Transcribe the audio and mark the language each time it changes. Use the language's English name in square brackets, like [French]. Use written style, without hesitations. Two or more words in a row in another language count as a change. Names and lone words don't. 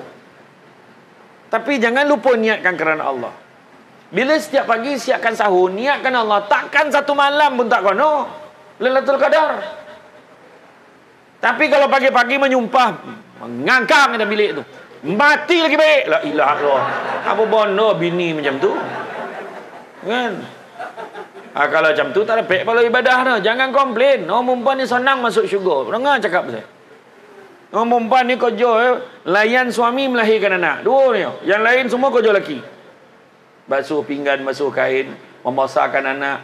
[Malay] Tapi jangan lupa niatkan kerana Allah. Bila setiap pagi siapkan sahur, niatkan Allah, takkan satu malam pun tak kono Lailatul Qadar. Tapi kalau pagi-pagi menyumpah, mengangkang dalam bilik tu, mati lagi baik. [Arabic] لا إله إلا الله. [Malay] Apa bono bini macam tu? Kan? Kalau macam tu tak dapat pahala ibadah dah. Jangan komplain. Orang perempuan ni senang masuk syurga. Dengar cakap saya. Orang perempuan ni kerja layan suami melahirkan anak. Dua ni. Yang lain semua kerja lelaki. Basuh pinggan, basuh kain, membesarkan anak.